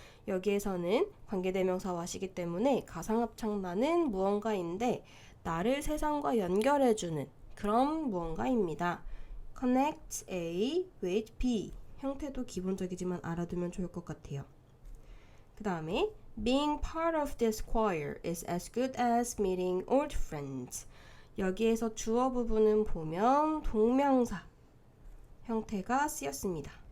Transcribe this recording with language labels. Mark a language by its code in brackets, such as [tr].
[ko] 여기에서는 관계대명사 what이기 때문에 가상합창단은 무언가인데 나를 세상과 연결해주는 그런 무언가입니다. [en] Connect A with B [ko] 형태도 기본적이지만 알아두면 좋을 것 같아요. 그 다음에 [en] Being part of this choir is as good as meeting old friends. [ko] 여기에서 주어 부분은 보면 동명사 형태가 쓰였습니다.